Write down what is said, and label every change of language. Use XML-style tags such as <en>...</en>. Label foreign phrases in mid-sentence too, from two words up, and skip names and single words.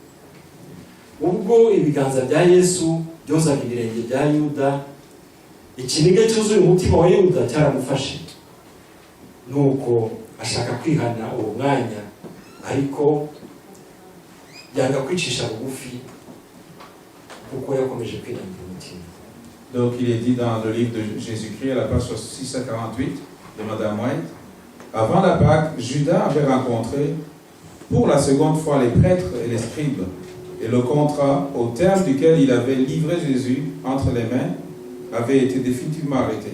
<rw>Ubwo ibiganza bya Yesu byozaga ibirenge bya Yuda, ikiniga cyuzuye umutima wa Yuda cyaramufashe. Nuko ashaka kwihana uwo mwanya, ariko yanga kwicisha bugufi kuko yakomeje kwinangira umutima.</rw> <fr>donc il est dit dans le livre de Jésus-Christ, à la page 648 de Madame White, avant la Pâque, Judas avait rencontré pour la seconde fois les prêtres et les scribes, et le contrat au terme duquel il avait livré Jésus entre les mains avait été définitivement arrêté.</fr>